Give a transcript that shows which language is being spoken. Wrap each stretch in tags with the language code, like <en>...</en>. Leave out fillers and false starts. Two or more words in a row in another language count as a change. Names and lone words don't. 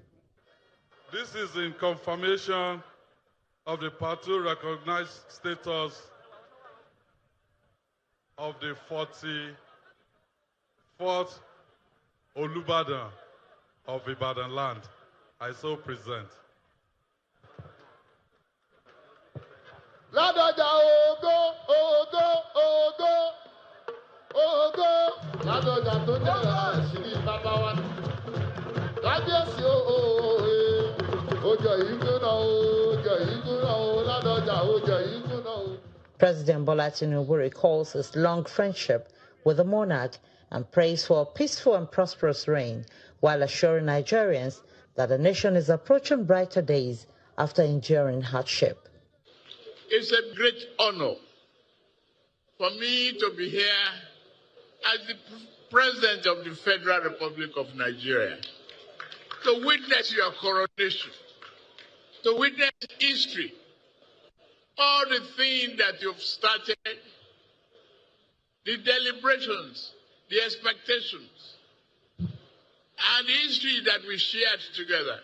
<en>This is in confirmation of the party recognized status of the 44th Olubadan of Ibadan land. I so present.</en> <yo>Ladoja ogo, ogo, ogo, ogo. Ladoja tó jẹ́ àṣírí bàbá wa. Kábíyèsí ooo, ojo ìgbóná o, Ladoja</yo> <en>President Bola Tinubu recalls his long friendship with the monarch and prays for a peaceful and prosperous reign, while assuring Nigerians that the nation is approaching brighter days after enduring hardship. It's a great honor for me to be here as the President of the Federal Republic of Nigeria, to witness your coronation, to witness history, all the things that you've started, the deliberations, the expectations, and the history that we shared together.</en>